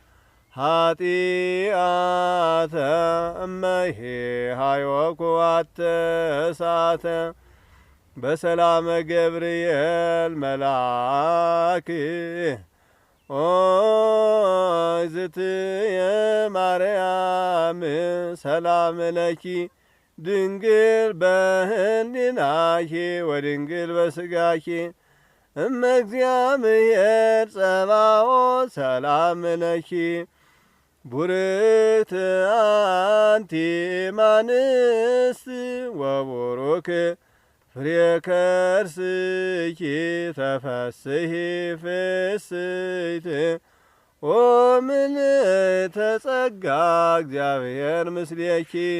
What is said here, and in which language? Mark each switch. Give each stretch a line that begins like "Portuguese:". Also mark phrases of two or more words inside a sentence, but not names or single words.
Geez: ኃጢአተ እመሄ ሃዮኩ አተሳተ በሰላመ ገብርኤል መልአክ ኦ እግዝእትየ ማርያም ሰላም ለኪ ድንግል በህሊናኪ ወድንግል በስጋኪ እመ እግዚአብሔር ጸባኦት ሰላም ለኪ ቡርክት አንቲ እምአንስት ወቡሩክ ፍሬ ከርስኪ ተፈስሒ ፍስሕት ኦ ምልዕተ ጸጋ እግዚአብሔር ምስሌኪ።